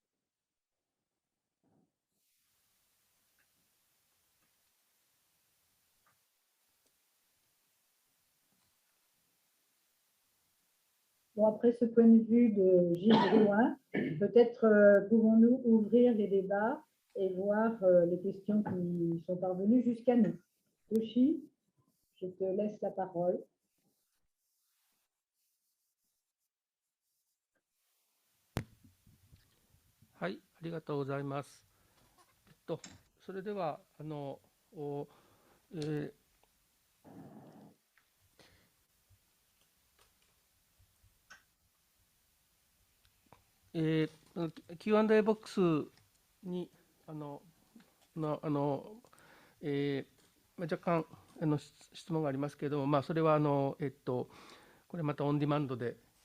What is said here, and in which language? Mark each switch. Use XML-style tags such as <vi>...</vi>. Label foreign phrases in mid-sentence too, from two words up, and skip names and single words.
<fr>Bon, après ce point de vue de Gilles Drouin, peut-être pouvons-nous ouvrir les débats et voir les questions qui sont parvenues jusqu'à nous. Toshi, je te laisse la parole.</fr> <ja>はい、ありがとうございます。それではQ&A ボックスに若干質問がありますけれども、それはこれまたオンディマンドで</ja>